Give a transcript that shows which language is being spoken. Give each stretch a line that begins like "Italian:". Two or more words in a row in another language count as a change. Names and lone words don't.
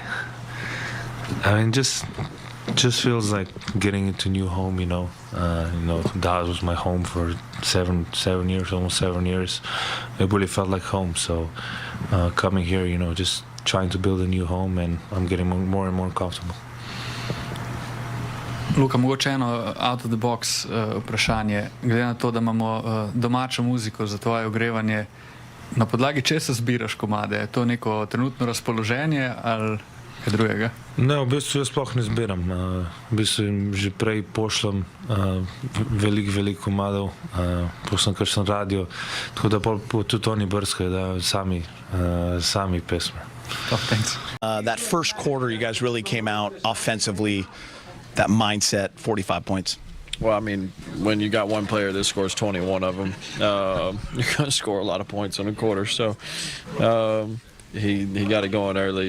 English: I mean, just feels like getting into a new home. Dallas was my home for 7 years, almost 7 years. It really felt like home. So coming here, just trying to build a new home, and I'm getting more and more comfortable.
Slovenian: Luka, mogoče eno
English: out of the box
Slovenian: vprašanje. Glede na to, da imamo domačo muziko za tvoje ogrevanje, na podlagi česa zbiraš komade? Je to neko trenutno razpoloženje ali kaj drugega? Ne, v bistvu jaz sploh ne zbiram. V bistvu jim že prej pošljem veliko komadov, pošljem kakšen radio, tako da tudi oni brskajo, da sami pesme.
English: Oh, thanks. That first quarter, you guys really came out offensively, that mindset, 45 points. Well, I mean, when you got one player that scores 21 of them, you're going to score a lot of points in a quarter. So he got it going early.